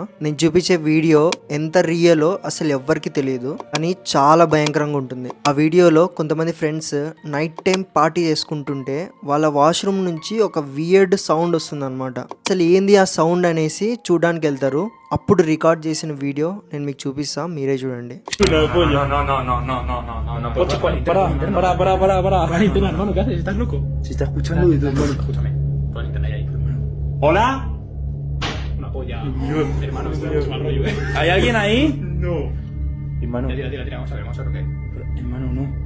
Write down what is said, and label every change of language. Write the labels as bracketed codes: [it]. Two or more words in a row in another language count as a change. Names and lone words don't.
[te] నేను చూపించే వీడియో ఎంత రియలో అసలు ఎవ్వరికి తెలియదు, కానీ చాలా భయంకరంగా ఉంటుంది. ఆ వీడియోలో కొంతమంది ఫ్రెండ్స్ [en] night time party [te] చేసుకుంటుంటే వాళ్ళ వాష్రూమ్ నుంచి ఒక [en] weird sound [te] వస్తుంది అనమాట. అసలు ఏంది ఆ సౌండ్ అనేసి చూడడానికి వెళ్తారు. అప్పుడు రికార్డ్ చేసిన వీడియో నేను మీకు చూపిస్తా, మీరే చూడండి. [es] Hola. Una polla. Hermano, esto es mal rollo, ¿Hay alguien ahí? No. Hermano. Tira. Vamos a ver qué. Hermano, no.